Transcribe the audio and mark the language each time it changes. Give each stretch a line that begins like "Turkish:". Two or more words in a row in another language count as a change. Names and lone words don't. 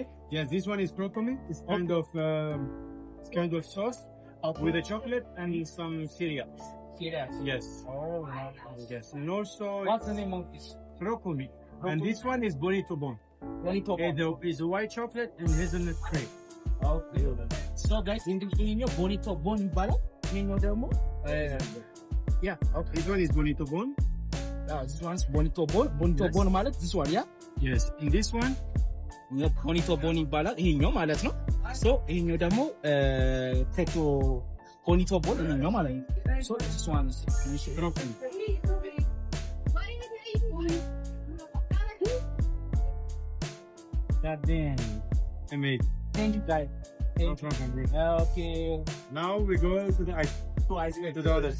English: Yes, this one is crow for me. It's kind of sauce with a chocolate and some cereals. Serious. Yes. Oh, nice. Yes. And also What's the name of this? crow for me. And this one is bonito bon. Bonito. It's a white chocolate and hazelnut cream. Okay. So guys,
Amharic: ይሄኛው bonito bon ይባላል። ይሄኛው ደግሞ
English: Yeah. Okay. This one is bonito bon. this one's bonito bon. Bonito Yes. bon ማለት this one, yeah? Yes. And this one,
Amharic: bonito bon ይባላል። ይሄኛው ማለት ነው። So ይሄኛው ደግሞ ቴቶ bonito bon ይሄኛው ማለት ነው።
English: So this one is crow for me. God damn. Amazing. Thank you guys. No problem. Bro. Okay. Now we go to the ice. To the others.